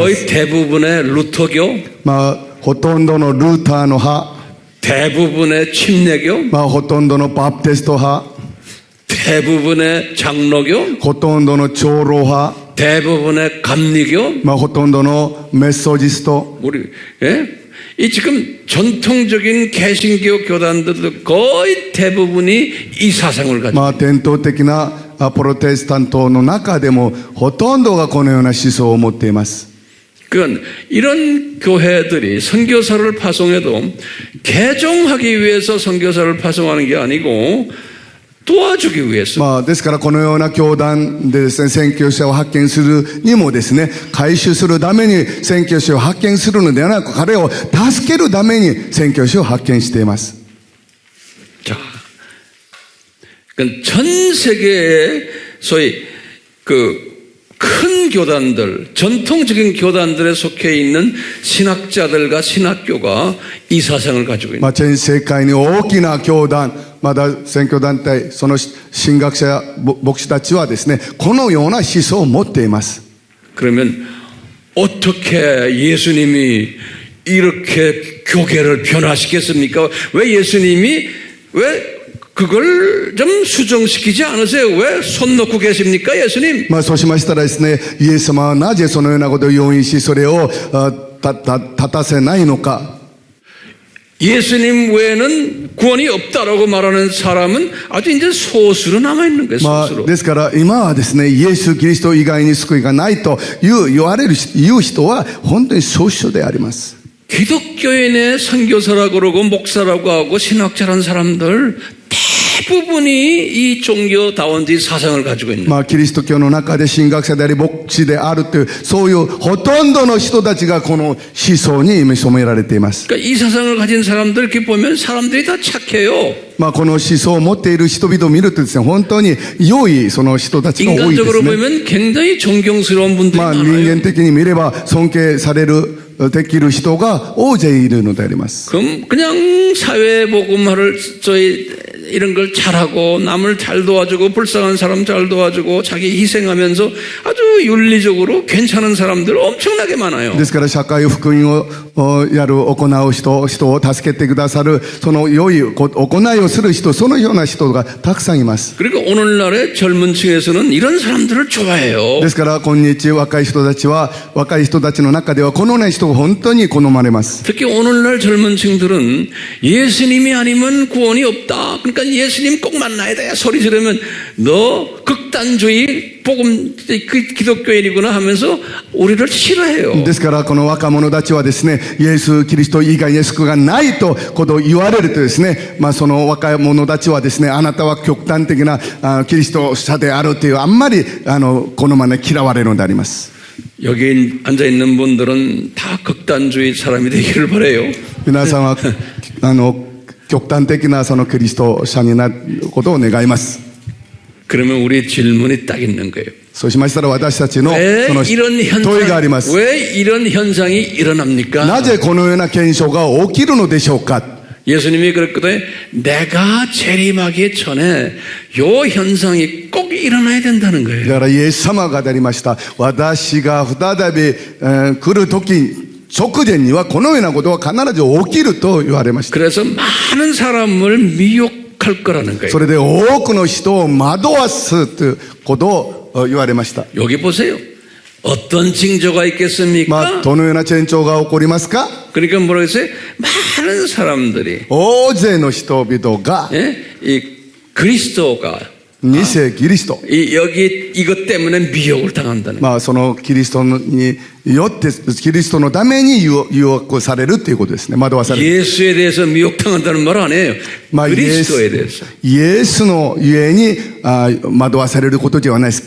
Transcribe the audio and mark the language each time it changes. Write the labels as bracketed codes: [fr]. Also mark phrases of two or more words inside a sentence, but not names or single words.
[ko] 거의 [ja] す。 [ko] 대부분의 루터교, [ja] ほとんどのルーターの派、 [ko] 대부분의 침례교, [ja] ほとんどのバプテスト派、 [ko] 대부분의 장로교, [ja] ほとんどの長老派、 [ko] 대부분의 감리교, [ja] ほとんどのメソジスト、 [ko] 우리 이 지금 전통적인 개신교 교단들도 거의 대부분이 이 사상을 가지고 [ja] 伝統的なプロテスタントの中でもほとんどがこのような思想を持っています。 [ko] 그건 이런 교회들이 선교사를 파송해도 개종하기 위해서 선교사를 파송하는 게 아니고 도와주기 위해서. [ja] ですからこのような教団でですね、宣教師を派遣するにもですね、改宗するために宣教師を派遣するのではなく、彼を助けるために宣教師を派遣しています。 [ko] 자, 그건 전 세계의 소위 큰 교단들, 전통적인 교단들에 속해 있는 신학자들과 신학교가 이 사상을 가지고 있는. [ja] 全世界に大きな教団、まだ宣教団体、その神学者や牧師たちはですね、このような思想を持っています。 [ko] 그러면 어떻게 예수님이 이렇게 교계를 변화시켰습니까? 왜 예수님이 왜 그걸 좀 수정시키지 않으세요? 왜 손 놓고 계십니까, 예수님? [ja] そうしましたらですね、イエス様はなぜそのようなことを容認し、それを立たせないのか。 [ko] 예수님 외에는 구원이 없다라고 말하는 사람은 아주 이제 소수로 남아있는 거예요, [ja] まあ、 [ko] 소수로. [ja] ですから今はですね、イエス・キリスト以外に救いがないと言う人は本当に少数であります。 [ko] 기독교인 의 선교사라고 그러고 목사라고 하고 신학자라는 사람들 대부분이 이 종교다원주의 사상을 가지고 있는 [ja] まあ、キリスト教の中で神学者であり牧師であるというそういうほとんどの人たちがこの思想に染められています。 [ko] 그러니까 이 사상을 가진 사람들 이렇게 보면 사람들이 다 착해요. [ja] まあ、この思想を持っている人々を見るとですね、本当に良いその人たちが多いです [ko] 인간적으로 [ja] ね。 [ko] 보면 굉장히 존경스러운 분들이 [ja] まあ、人 [ko] 많아요. [ja] 間的に見れば尊敬されるできる人が大勢いるのであります。 [ko] 그럼 그냥 사회복음화를 이런 걸 잘하고 남을 잘 도와주고 불쌍한 사람 잘 도와주고 자기 희생하면서 아주 윤리적으로 괜찮은 사람들 엄청나게 많아요. [ja] ですから社会福音を行う人を助けてくださるその良い行いをする人、そのような人がたくさんいます。 [ko] 그리고 오늘날의 젊은 층에서는 이런 사람들을 좋아해요. [ja] ですから今日若い人たちの中ではこのような人が本当に好まれます。 [ko] 특히 오늘날 젊은 층들은 예수님이 아니면 구원이 없다. 그러니까 예수님 꼭 만나야 돼. 소리 지르면 너 극단주의 복음 기독교인이구나 하면서 우리를 싫어해요. [ja] ですからこの若者たちはですね、イエス・キリスト以外に救いがないとこと言われるとですね、まあその若者たちはですね、あなたは極端的なキリスト者であるというあんまりこのまま嫌われるのであります。 [ko] 여기 앉아 있는 분들은 다 극단주의 사람이 되기를 바래요. [ja] 皆さんは極端的なそのキリスト者になることを願います。 [ko] 그러면 우리 질문이 딱 있는 거예요. [ja] そうしましたら私たちの [ko] 왜 [ja] その [ko] 이런 [ja] 問いがありま [ko] 현상, [ja] す。 [ko] 왜 이런 현상이 일어납니까? [ja] なぜこのような現象が起きるのでしょうか。 [ko] 예수님이 그랬거든요. 내가 재림하기 전에 요 현상이 꼭 일어나야 된다는 [ja] だ [ko] 거예요. [ja] からイエス様が語りました。私が再び来る時直前にはこのようなことは必ず起きると言われました。 [ko] 그래서 많은 사람을 미혹할 거라는 거예요. [ja] それで多くの人を惑わすということを言われました。 [ko] 여기 보세요. 어떤 징조가 [ja] ま [ko] 있겠습니까? [ja] あ、どのような前兆が起こりますか。 [ko] 그러니까 뭐라고 했어요? 많은 사람들이 [ja] 大勢の人々が [ko] 예? 이 그리스도가 [ja] 偽キリスト、 [ko] 여기 이것 때문에 미혹을 당한다는 거예요. [ja] まあ、そのキリストによってキリストのために誘惑されるということですね。惑わされる。 [ko] 예수에 대해서 미혹당한다는 말 아니에요. 그리스도에 대해서. [ja] イエスのゆえに惑わされることではないです。